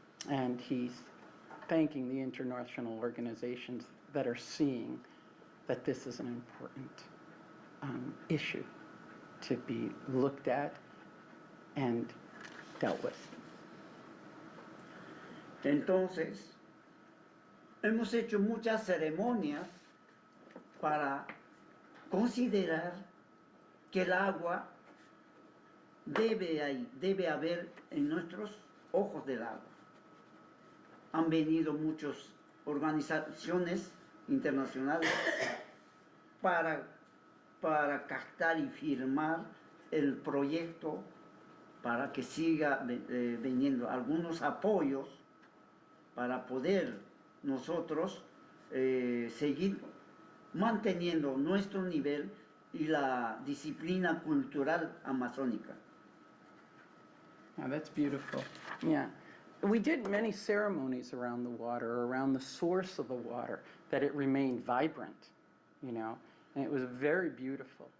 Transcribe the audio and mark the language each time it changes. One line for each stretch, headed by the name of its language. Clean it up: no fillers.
English: And he's thanking the international organizations that are seeing that this is an important issue to be looked at and dealt with.
Spanish: Entonces, hemos hecho muchas ceremonias para considerar que el agua debe haber en nuestros ojos del agua. Han venido muchas organizaciones internacionales para captar y firmar el proyecto para que siga viniendo algunos apoyos para poder nosotros seguir manteniendo nuestro nivel y la disciplina cultural amazónica.
English: Oh, that's beautiful. Yeah. We did many ceremonies around the water, around the source of the water, that it remained vibrant, you know, and it was very beautiful.